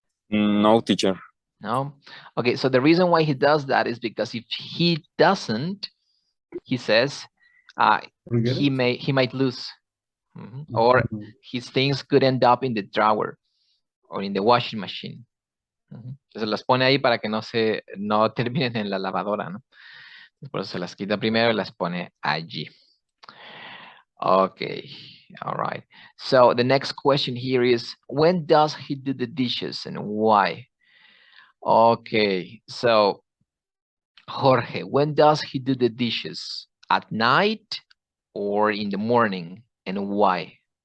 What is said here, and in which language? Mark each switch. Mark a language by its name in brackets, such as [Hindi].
[English] No, teacher. No. Okay. So the reason why he does that is because if he doesn't, he says, he might lose, or his things could end up in the drawer or in the washing machine. [Spanish] Entonces las pone ahí para que no terminen en la lavadora, ¿no? Por eso se las quita primero y las pone allí. [English] Okay, all right. So the next question here is, when does he do the dishes and why? Okay, so Jorge, when does he do the dishes? At night or in the morning, and why?